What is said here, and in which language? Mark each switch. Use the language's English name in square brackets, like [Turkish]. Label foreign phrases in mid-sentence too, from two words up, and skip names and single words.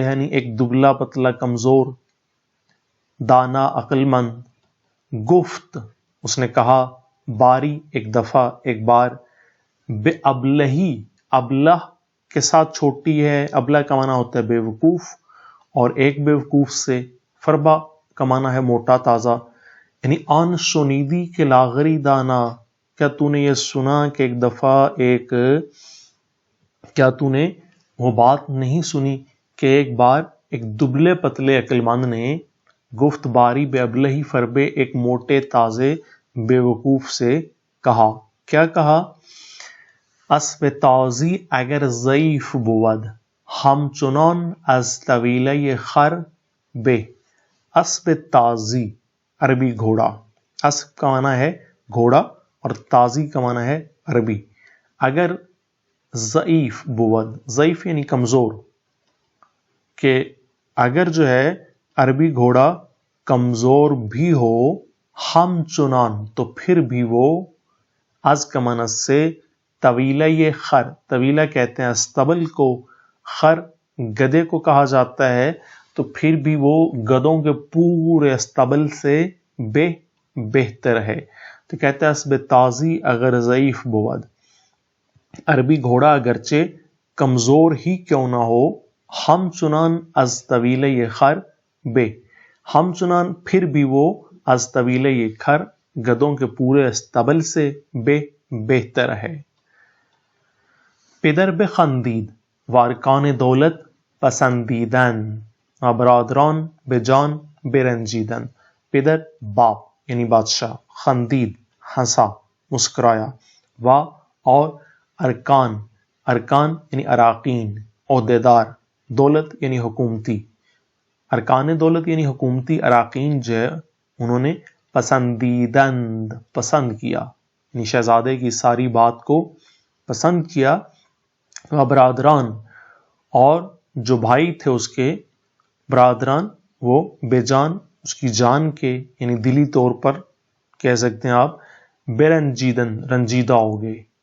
[Urdu] ہے، یعنی ایک دبلا پتلا کمزور، دانا عقل مند، گفت اس نے کہا، باری ایک دفعہ ایک بار، بے ابلہی، ابلہ کے ساتھ چھوٹی ہے، ابلہ کا معنی ہوتا ہے بے وقوف، اور ایک بے وقوف سے، فربا کا معنی ہے موٹا تازہ، یعنی [Persian] آن شنیدی کے لاغری دانا، [Urdu] کیا تو نے یہ سنا کہ ایک دفعہ کیا تو نے وہ بات نہیں سنی کہ ایک بار ایک دبلے پتلے عقل مند نے [Persian] گفت باری بے ابلہی فربے، [Urdu] ایک موٹے تازے بے وقوف سے کہا، کیا کہا؟ [Persian] اسب تازی اگر ضعیف بود ہم چنان از طویلہ خر بے۔ اسب تازی [Urdu] عربی گھوڑا، اسب کا معنی ہے گھوڑا اور تازی کا معنی ہے عربی، [Persian] اگر ضعیف بود، [Urdu] ضعیف یعنی کمزور، کہ اگر جو ہے عربی گھوڑا کمزور بھی ہو، [Persian] ہم چنان [Urdu] تو پھر بھی وہ، از کا معنی سے، طویلہ یہ خر، طویلہ کہتے ہیں استبل کو، خر گدے کو کہا جاتا ہے، تو پھر بھی وہ گدوں کے پورے استبل سے بہتر ہے، تو کہتے ہیں [Persian] اسب تازی اگر ضعیف بود، [Urdu] عربی گھوڑا اگرچہ کمزور ہی کیوں نہ ہو، [Persian] ہم چنان از طویلہ یہ خر بے، ہم چنان [Urdu] پھر بھی وہ، [Persian] از طویلہ یہ خر [Urdu] گدوں کے پورے استبل سے بہتر ہے۔ [Persian] پدر بخندید وارکان دولت پسندیدن و برادران به جان برنجیدن۔ [Urdu] پدر باپ یعنی بادشاہ، خندید ہنسا مسکرایا، و اور ارکان، ارکان یعنی اراکین عہدیدار، دولت یعنی حکومتی، [Persian] ارکان دولت [Urdu] یعنی حکومتی اراکین جو ہے انہوں نے پسندیدند پسند کیا، یعنی شہزادے کی ساری بات کو پسند کیا، [Persian] و برادران [Urdu] اور جو بھائی تھے اس کے، برادران وہ بے جان اس کی جان کے، یعنی دلی طور پر کہہ سکتے ہیں آپ، [Persian] بے رنجیدن [Urdu] رنجیدہ ہو گئے۔